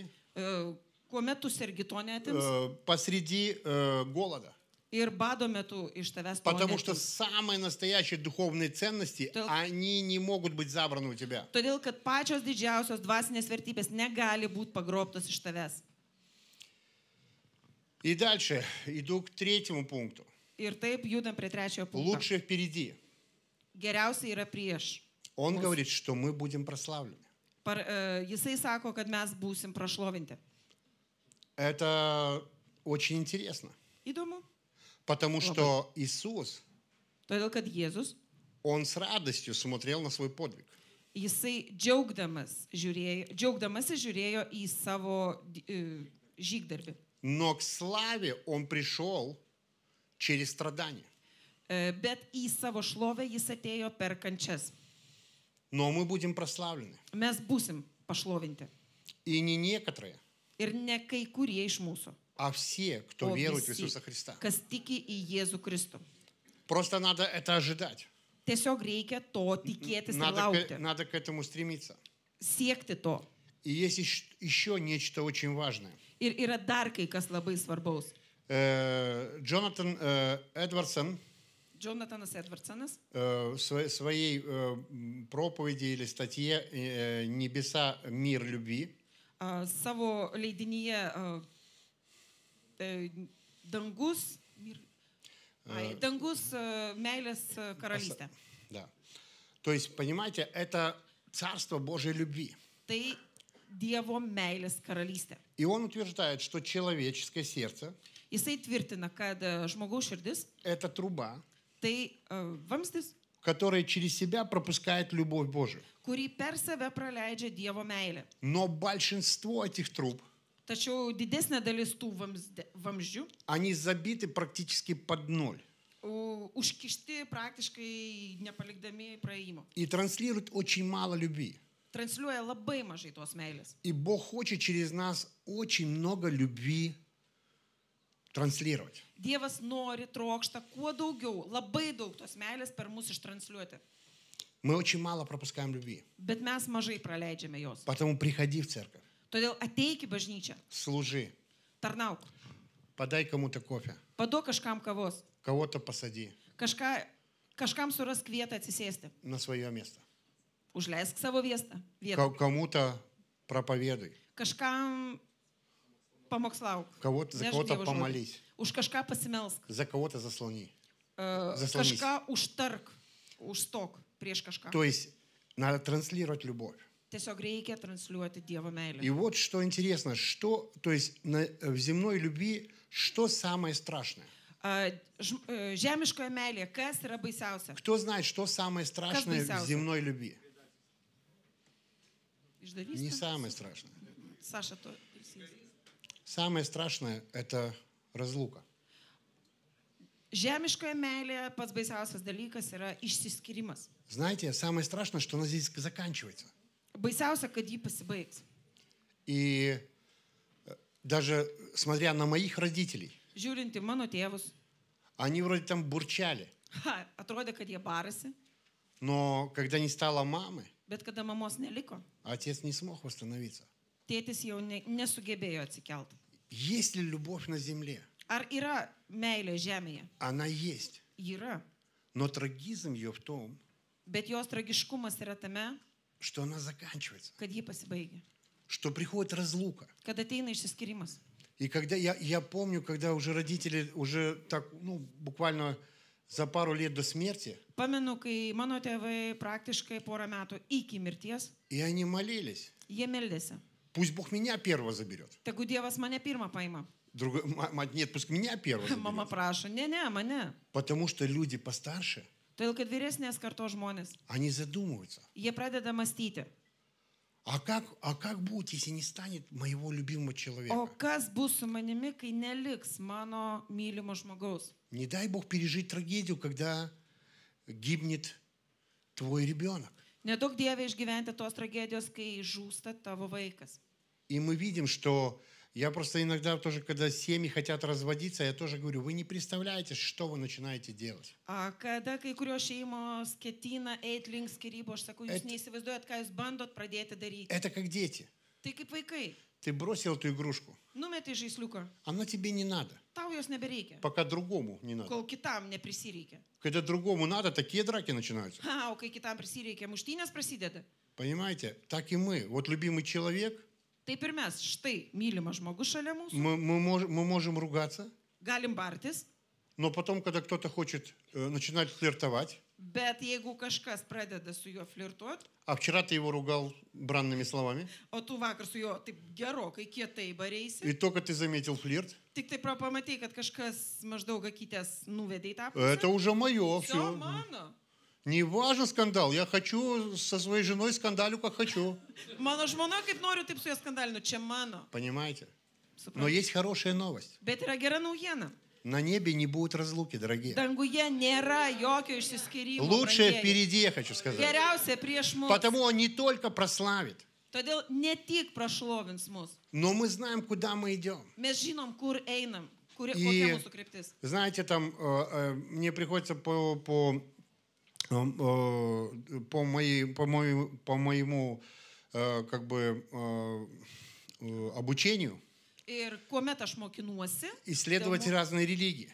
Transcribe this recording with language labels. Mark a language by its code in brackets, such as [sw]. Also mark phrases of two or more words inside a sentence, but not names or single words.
[lt] kuomet tu sergi to neatims [ru] посреди голода. [lt] ir bado metu iš tavęs to [ru] Потому что [lt] neatims. [ru] самые настоящие духовные ценности, они не могут быть забраны у тебя. [lt] Todėl, kad pačios didžiausios dvasinės vertybės negali būti pagrobtos iš tavęs. [ru] И дальше иду к третьему пункту. [lt] Ir taip judam prie trečiojo punkto. [ru] Лучше впереди. [lt] Geriausia yra prieš. [ru] Он говорит, что мы будем прославлены. [lt] Jisai sako, kad mes būsim prašlovinti. [ru] Это очень интересно. [lt] Įdomu. [ru] Потому что Иисус, [lt] Todėl, kad Jėzus, [ru] Он с радостью смотрел на свой подвиг. [lt] jisai džiaugdamasis žiūrėjo į savo žygdarbį. [ru] Но к славе Он пришел через страдания. [lt] Bet į savo šlovę jis atėjo per kančias. [ru] Но мы будем прославлены. [lt] Mes būsim pašlovinti. [ru] И не некоторые, [lt] Ir ne kai kurie iš mūsų, [ru] а все, кто [lt] o [ru] верует в [lt] visi, [ru] Иисуса Христа. [lt] kas tiki į Jėzų Kristų. [ru] Просто надо это ожидать. [lt] Tiesiog reikia to tikėtis ir laukti. [ru] Надо к этому стремиться. [lt] Siekti to. [ru] И есть еще нечто очень важное. [lt] Ir yra dar kai kas labai svarbaus. [ru] Джонатан Эдвардсон [lt] Jonatanas Edwardsonas [ru] в своей проповеди или статье «Небеса. Мир любви» [lt] savo leidinyje Dangus meilės karalystė. [ru] Да. То есть, понимаете, это царство Божьей любви. [lt] Tai Dievo meilės karalystė. [ru] И он утверждает, что человеческое сердце [lt] Jisai tvirtina, kad žmogaus širdis – [ru] это труба, [lt] tai vamzdis, [ru] которая через себя пропускает любовь Божию. [lt] kurį per save praleidžia Dievo meilė. [ru] Но большинство этих труб, [lt] Tačiau didesnė dalis tų vamzdžių [ru] они забиты практически под ноль. [lt] Užkišti praktiškai nepalikdami praėjimo. [ru] И транслируют очень мало любви. [lt] Transliuoja labai mažai tos meilės. [ru] И Бог хочет через нас очень много любви транслировать. [lt] Dievas nori, trokšta kuo daugiau, labai daug tos meilės per mus ištransliuoti. [ru] Мы очень мало пропускаем любви. [lt] Bet mes mažai praleidžiame jos. [ru] Поэтому приходи в церковь, [lt] Todėl ateik į bažnyčią, [ru] служи, [lt] tarnauk, [ru] подай кому-то кофе, [lt] paduok kažkam kavos, [ru] кого-то посади [lt] kažkam surask vietą atsisėsti, [ru] на свое место, [lt] užleisk savo vietą, [ru] кому-то проповедуй, [lt] kažkam pamokslauk, [ru] за [lt] nešk [ru] кого-то [lt] Dievo žodį. [ru] помолись, [lt] Už kažką pasimelsk, [ru] за кого-то заслони. [lt] kažką užtark, užstok prieš kažką. [ru] То есть надо транслировать любовь. [lt] Tiesiog reikia transliuoti Dievo meilę. [ru] И вот что интересно, то есть в земной любви что самое страшное? [lt] Žemiškoje meilėje, kas yra baisiausia? [ru] Кто знает, что самое страшное в земной любви? Не самое страшное. Саша, то... Самое страшное – это разлука. [lt] Žemiškoje meilėje pats baisiausias dalykas yra išsiskyrimas. [ru] Знаете, самое страшное, что она здесь заканчивается. [lt] Baisiausia, kad jį pasibaigs. [ru] И даже смотря на моих родителей, [lt] Žiūrint į mano tėvus, [ru] они вроде там бурчали, [lt] atrodė, kad jie barasi, [ru] но когда не стало мамы, [lt] bet kada mamos neliko, [ru] отец не смог восстановиться. [lt] tėtis jau nesugebėjo atsikelti. [ru] Есть ли любовь на земле? [lt] Ar yra meilė žemėje? [ru] Она есть. [lt] Yra. [ru] Но трагизм ее в том, [lt] Bet jos tragiškumas yra tame, [ru] что она заканчивается, [lt] kad ji pasibaigia, [ru] что приходит разлука. [lt] kad ateina išsiskyrimas. [ru] И когда я помню, когда уже родители уже так, буквально за пару лет до смерти, [lt] Pamenu, kai mano tėvai praktiškai porą metų iki mirties, [ru] и они молились, [lt] jie meldėsi. [ru] пусть Бог меня первого заберет. [lt] Tegu Dievas mane pirmą paima. [ru] Мать, нет, пусть меня первого [lt] Mama [ru] заберет. [lt] prašo, ne, mane. [ru] Потому что люди постарше, [lt] Todėl, kad vyresnės kartos žmonės, [ru] они задумываются. [lt] jie pradeda mąstyti, [ru] А как будет, если не станет моего любимого [lt] o [ru] человека? [lt] kas bus su manimi, kai neliks mano mylimo žmogaus. [ru] Не дай Бог пережить трагедию, когда гибнет твой ребенок. [lt] Nedaug Dieve išgyventi tos tragedijos, kai žūsta tavo vaikas. [ru] И мы видим, что я просто иногда тоже, когда семьи хотят разводиться, я тоже говорю, вы не представляете, что вы начинаете делать. [lt] Kada kai kurios šeimos ketina eiti link skyrybų, aš sakau, jūs neįsivaizduojat, ką jūs bandot pradėti daryti. [ru] Это как дети. [lt] Tai kaip vaikai, [ru] Ты бросил эту игрушку, [lt] numetai žaisliuką, [ru] она тебе не надо, [lt] tau jos nebereikia, [ru] пока другому не надо. [lt] kol kitam neprisireikia. [ru] Когда другому надо, такие драки начинаются. [lt] O kai kitam prisireikia, muštynės prasideda. [ru] Понимаете? Так и мы. Вот любимый человек, [lt] Taip ir mes, štai, mylimas žmogus šalia mūsų, [ru] мы можем ругаться, [lt] galim bartis, [ru] но потом, когда кто-то хочет начинать флиртовать, [lt] bet jeigu kažkas pradeda su juo flirtuoti, [ru] а вчера ты его ругал бранными словами, [lt] o tu vakar su juo taip gerokai kietai barėsi, [ru] и только ты заметил флирт, [lt] tik tai pamatai, kad kažkas maždaug akytės nuvedė į tą [ru] это [lt] pusę. [ru] уже мое, Все все. [lt] mano. [ru] Не важен скандал, я хочу со своей женой скандалю, как хочу. [lt] Mano žmona kaip noriu, taip su juo skandalinu, čia mano. [ru] Понимаете? Но [lt] Suprantu. [ru] есть хорошая новость. [lt] Bet yra gera naujiena. [ru] На небе не будет разлуки, дорогие. [lt] Danguje nėra jokio išsiskyrimo. [ru] Лучшее [lt] brangieji. [ru] впереди, я хочу сказать. [lt] Geriausia prieš mus. [ru] Потому он не только прославит, [lt] Todėl ne tik prašlovins mus. [ru] но мы знаем, куда мы идем. [lt] Mes žinom, kur einam, kokia [ru] И- [lt] mūsų kryptis. [ru] Знаете, там мне приходится по моему как бы обучению [lt] Ir kuomet aš mokinuosi, [ru] исследовать [lt] dėl mo- [ru] разные религии.